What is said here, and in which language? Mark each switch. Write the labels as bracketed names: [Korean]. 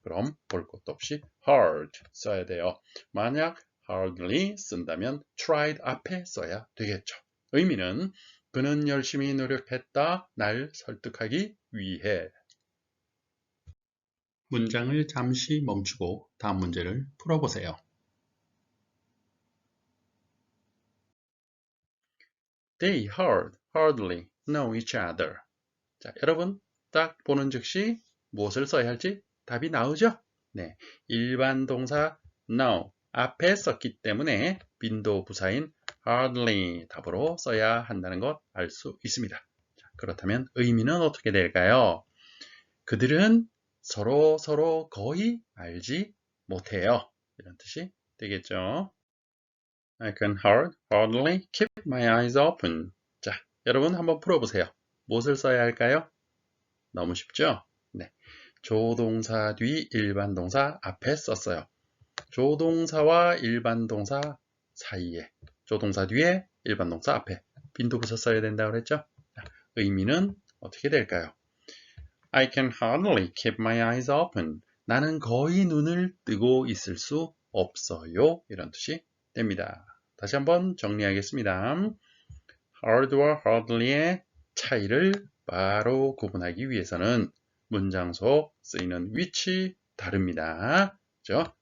[Korean] 그럼 볼 것도 없이 hard 써야 돼요. 만약 hardly 쓴다면 tried 앞에 써야 되겠죠. 의미는 그는 열심히 노력했다. 날 설득하기 위해. 문장을 잠시 멈추고 다음 문제를 풀어보세요. [English] They hardly know each other. [Korean] 자, 여러분 딱 보는 즉시 무엇을 써야 할지 답이 나오죠? 네, 일반 동사 know 앞에 썼기 때문에 빈도 부사인 hardly 답으로 써야 한다는 것 알 수 있습니다. 자, 그렇다면 의미는 어떻게 될까요? 그들은 서로 거의 알지 못해요. 이런 뜻이 되겠죠. [English] I can hardly keep my eyes open. [Korean] 자, 여러분 한번 풀어보세요. 무엇을 써야 할까요? 너무 쉽죠? 네. 조동사 뒤 일반 동사 앞에 썼어요. 조동사와 일반 동사 사이에, 조동사 뒤에 일반 동사 앞에 빈도부사 써야 된다고 그랬죠? 의미는 어떻게 될까요? [English] I can hardly keep my eyes open. [Korean] 나는 거의 눈을 뜨고 있을 수 없어요. 이런 뜻이 됩니다. 다시 한번 정리하겠습니다. hard와 hardly의 차이를 바로 구분하기 위해서는 문장 속 쓰이는 위치 다릅니다. 그죠?